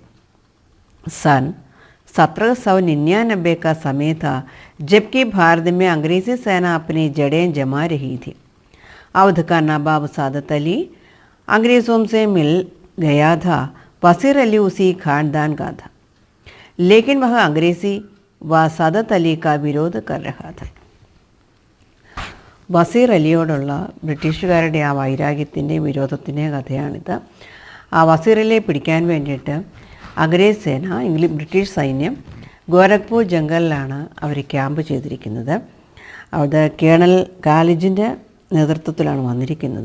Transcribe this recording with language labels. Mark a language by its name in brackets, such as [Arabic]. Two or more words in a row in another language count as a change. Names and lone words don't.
[Hindi] सन 1799 का समय था जबकि भारत में अंग्रेज़ी सेना अपनी जड़ें जमा रही थी. अवध का नवाब सादत अली अंग्रेज़ों से मिल गया था. वसीर अली उसी खानदान का था, लेकिन वह अंग्रेज़ी व सादत अली का विरोध कर रहा था. [Malayalam] വസീർ അലിയോടുള്ള ബ്രിട്ടീഷുകാരുടെ ആ വൈരാഗ്യത്തിൻ്റെയും വിരോധത്തിൻ്റെയും കഥയാണിത്. ആ വസീർ അലിയെ പിടിക്കാൻ വേണ്ടിയിട്ട് [Hindi] अंग्रेज़ सेना, [Malayalam] ബ്രിട്ടീഷ് സൈന്യം ഗോരഖ്പൂർ ജംഗലിലാണ് അവർ ക്യാമ്പ് ചെയ്തിരിക്കുന്നത്. അവിടെ കേണൽ കാലിജിൻ്റെ നേതൃത്വത്തിലാണ് വന്നിരിക്കുന്നത്.